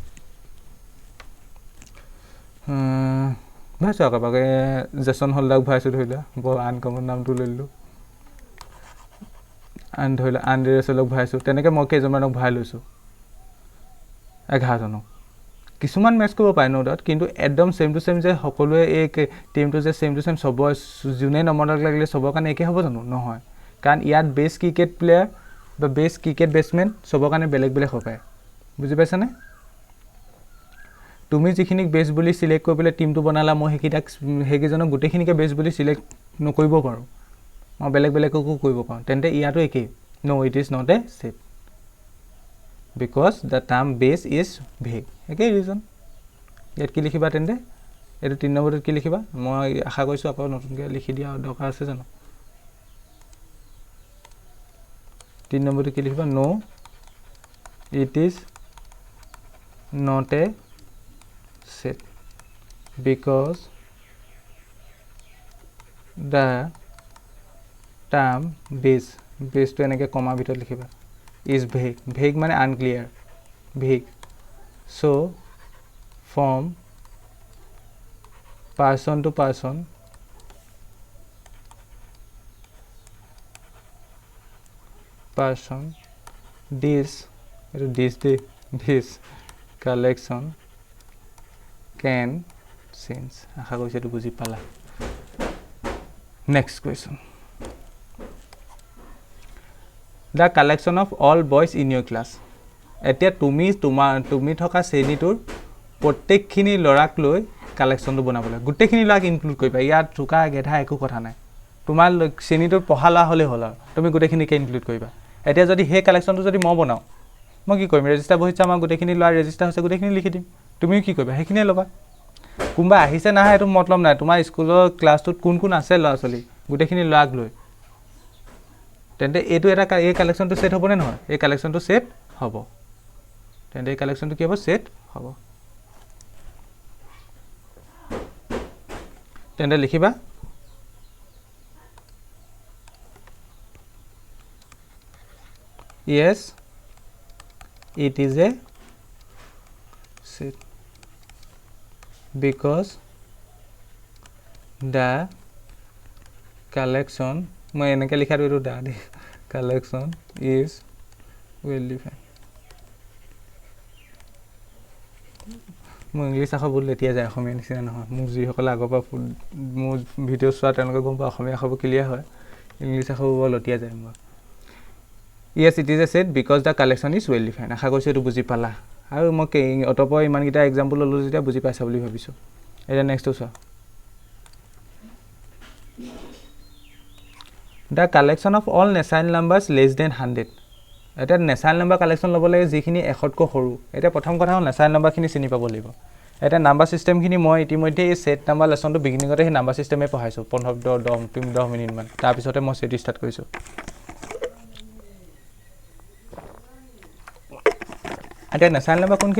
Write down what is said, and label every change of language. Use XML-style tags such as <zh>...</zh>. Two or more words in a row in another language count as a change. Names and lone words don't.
<as>ভৰাইছোঁ আকৌ বাকে জেছন হলদাৰক ভৰাইছোঁ ধৰি লোৱা বৰ আনকমন নামটো লৈ ল'লোঁ ধৰি লোৱা আন্দ্ৰে ৰাছেলক ভৰাইছোঁ তেনেকৈ মই কেইজনমানক ভৰাই লৈছোঁ 11জনক কিছুমান মেচ কৰিব পাৰে ন' কিন্তু একদম</as> <en>same to same</en> <as>যে সকলোৱে এই টিমটো যে</as> <en>same to same</en> <as>চবৰ যোনে নম্বৰক লাগিলে চবৰ কাৰণে একে হ'ব জানো নহয় কাৰণ ইয়াত</as> <en>best cricket player</en> <as>বা</as> <en>best cricket batsmen</en> <as>চবৰ কাৰণে বেলেগ বেলেগ হ'ব পাৰে বুজি পাইছানে তুমি যিখিনিক বেষ্ট বুলি চিলেক্ট কৰি পেলাই টিমটো বনালা মই সেইকেইজনক গোটেইখিনিকে বেষ্ট বুলি চিলেক্ট নকৰিব পাৰোঁ মই বেলেগ বেলেগকো কৰিব পাৰোঁ তেন্তে ইয়াতো একেই</as> <en>no it is not a set because the term base is vague</en> <as>একেই ৰিজন ইয়াত কি লিখিবা তেন্তে এইটো 3 নম্বৰত কি লিখিবা মই আশা কৰিছোঁ আকৌ নতুনকৈ লিখি দিয়া দৰকাৰ আছে জানো 3 নম্বৰত কি লিখিবা</as> <en>no it is not a set because the term base</en> <as>to এনেকৈ কমা ভিতৰত লিখিবা</as> <en>is vague</en> <as>মানে</as> <en>unclear vague so from person to person this collection can change</en> <as>আশা কৰিছোঁ এইটো বুজি পালা</as> <en>next question the collection of all boys in your class</en> <as>এতিয়া তুমি থকা শ্ৰেণীটোৰ প্ৰত্যেকখিনি ল'ৰাক লৈ কালেকশ্যনটো বনাবলৈ গোটেইখিনি ল'ৰাক ইনক্লুড কৰিবা ইয়াত চোকা গেধা একো কথা নাই তোমাৰ শ্ৰেণীটোত পঢ়া ল'ৰা হ'লেই হ'ল আৰু তুমি গোটেইখিনিকে ইনক্লুড কৰিবা এতিয়া যদি সেই কালেকশ্যনটো যদি মই বনাওঁ মই কি কৰিম ৰেজিষ্টাৰ বহিছে আমাৰ গোটেইখিনি ল'ৰা ৰেজিষ্টাৰ হৈছে গোটেইখিনি লিখি দিম তুমিও কি কৰিবা সেইখিনিয়ে ল'বা কোনোবা আহিছে নাহে এইটো মতলব নাই তোমাৰ স্কুলৰ ক্লাছটোত কোন আছে ল'ৰা ছোৱালী গোটেইখিনি ল'ৰাক লৈ তেন্তে এইটো এটা এই কালেকশ্যনটো সেট হ'বনে নহয় এই কালেকশ্যনটো সেট হ'ব তেন্তে এই কালেকশ্যনটো কি হ'ব সেট হ'ব তেন্তে লিখিবা</as> <en>yes it is a set because the collection</en> <as>মই এনেকৈ লিখাটো এইটো দা দেই</as> <en>collection is well defined</en> <as>মই ইংলিছ আখৰ বহুত লেটিয়া যায় অসমীয়া নিচিনা নহয় মোক যিসকলে আগৰ পৰা মোৰ ভিডিঅ' চোৱা তেওঁলোকে গম পায় অসমীয়া আখৰবোৰ ক্লিয়াৰ হয় ইংলিছ আখৰবোৰ বৰ লটিয়া যায় মোৰ</as> <en>yes it is a set because the collection is well defined</en> <as>আশা কৰিছোঁ এইটো বুজি পালা আৰু মই অতপৰ ইমানকেইটা এক্সাম্পল ল'লোঁ যেতিয়া বুজি পাইছা বুলি ভাবিছোঁ এতিয়া নেক্সটটো চোৱা</as> <en>the collection of all natural numbers less than 100</en> <as>এটা</as> <en>natural number collection</en> <as>ল'ব লাগে যিখিনি 100কৈ সৰু এটা প্ৰথম কথা হ'ল</as> <en>natural numberখিনি</en> <as>চিনি পাব লাগিব এটা</as> <en>number systemখিনি</en> <as>মই ইতিমধ্যে এই</as> <en>set number lessonটো</en> <as>বিগিনিংতে সেই</as> <en>number systemে</en> <as>পঢ়াইছোঁ 10 মিনিট মান তাৰ পিছতে মই সেট ষ্টাৰ্ট কৰিছোঁ এটা</as> <en>natural number</en> <as>কোনখিনি</as>